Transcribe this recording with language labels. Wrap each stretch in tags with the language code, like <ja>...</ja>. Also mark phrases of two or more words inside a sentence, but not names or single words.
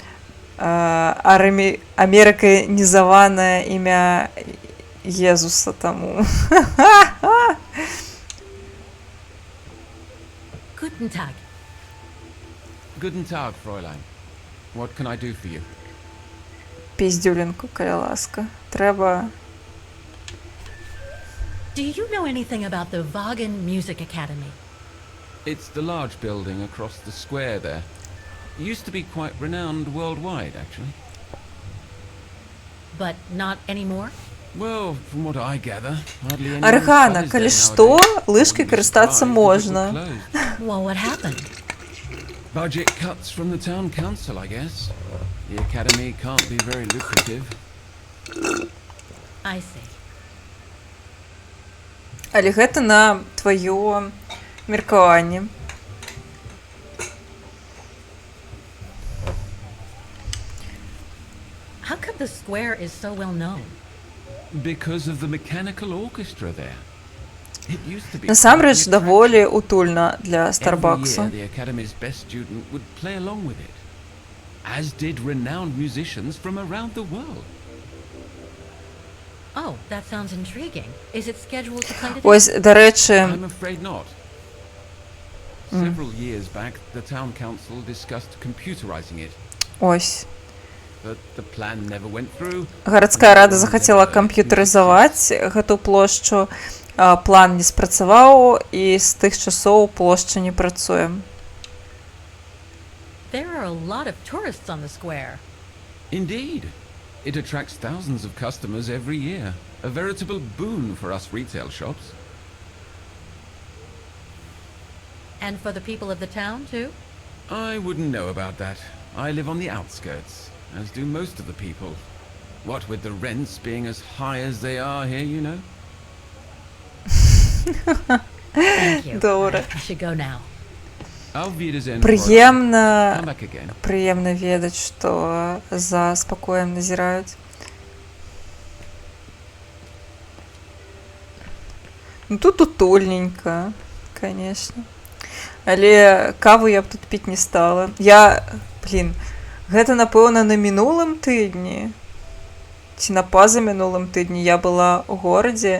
<be>амерыканізаванае імя Езуса таму.</be> <de>Guten Tag. Guten Tag, Fräulein.</de> <en>What can I do for you?</en> <be>Піздюлінку, каля ласка. Треба...</be> <en>Do you know anything about the Vaughan Music Academy? It's the large building across the square there. It used to be quite renowned worldwide, actually. But not anymore? Well, from what I gather, hardly anyone</en> <be>Аргана,</be> <en>studies</en> <be>калі</be> <en>there</en> <be>што,</be> <en>nowadays.</en> <be>лыжкай карыстацца</be> <en>Wouldn't be surprised if it</en> <be>можна.</be> <en>were closed. Well, what happened? Budget cuts from the town council, I guess. The academy can't be very lucrative. I see.</en> <be>Але гэта на тваё меркаванне.</be> <en>How come the square is so well known? Because of the mechanical orchestra there. It used to be</en> <be>Насамрэч,</be> <en>quite an</en> <be>даволі утульна для</be> <en>Every year,</en> <be>Старбаксу.</be> <en>the Academy's best student would play along with it, as did renowned musicians from around the world. Oh, that sounds intriguing. Is it scheduled to play today?</en> <uk>Ось, до речі,</uk> <en>I'm afraid not. Several years back, the town council discussed computerizing it. ось. but the plan never went through.</en> <be>Гарадская рада захацела камп'ютарызаваць гэту плошчу, план не спрацаваў, і з тых часоў плошча не працуе.</be> <en>There are a lot of tourists on the square. Indeed. It attracts thousands of customers every year. A veritable boon for us retail shops. And for the people of the town, too? I wouldn't know about that. I live on the outskirts, as do most of the people. What with the rents being as high as they are here, you know? Thank you. Добре. I should go now.</en> <de>Auf Wiedersehen.</de> <be>Прыемна,</be> <en>Come back again.</en> <be>прыемна ведаць, што за спакоем назіраюць. Ну тут утульненька, конечно. Але каву я б тут піць не стала. Гэта, напэўна, на мінулым тыдні, ці на пазамінулым тыдні я была ў горадзе.</be>